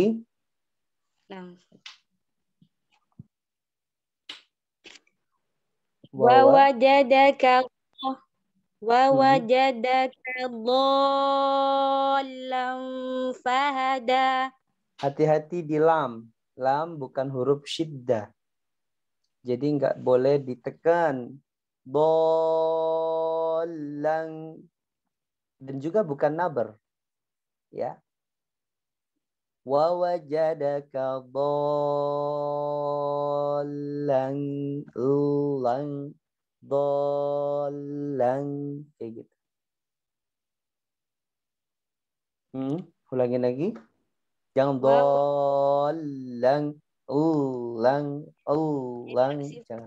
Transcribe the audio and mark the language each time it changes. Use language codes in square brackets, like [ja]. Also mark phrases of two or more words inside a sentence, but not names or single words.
[ar] Nah, Wa wajadaka dhallan fahada. [id] Hati-hati di lam. Lam bukan huruf syiddah. Jadi nggak boleh ditekan. Dhallan. Dan juga bukan nabar. Ya. [ar] Wa wajadaka dhallan [id] kayak gitu. Ulangin lagi. Jangan dhallan jangan.